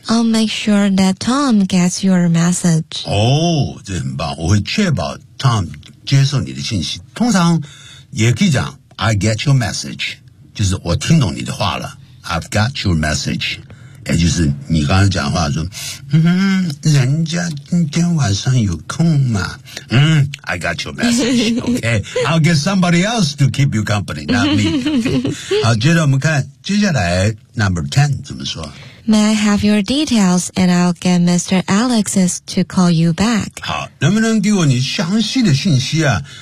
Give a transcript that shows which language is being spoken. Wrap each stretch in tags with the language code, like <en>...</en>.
<en>I'll make sure that Tom gets your message.</en> <zh>哦，这很棒，我会确保 Tom 接受你的信息。通常也可以讲</zh> <en>I get your message，</en> <zh>就是我听懂你的话了。</zh> <en>I've got your message，</en> <zh>也就是你刚才讲话说，人家今天晚上有空吗？</zh> <en>I got your message. Okay, I'll get somebody else to keep you company, not me.、Okay.</en> <zh>好，接着我们看接下来 Number ten 怎么说。</zh> <en>May I have your details, and I'll get Mr. Alexis to call you back.</en> <zh>好，能不能给我你详细的信息啊？</zh>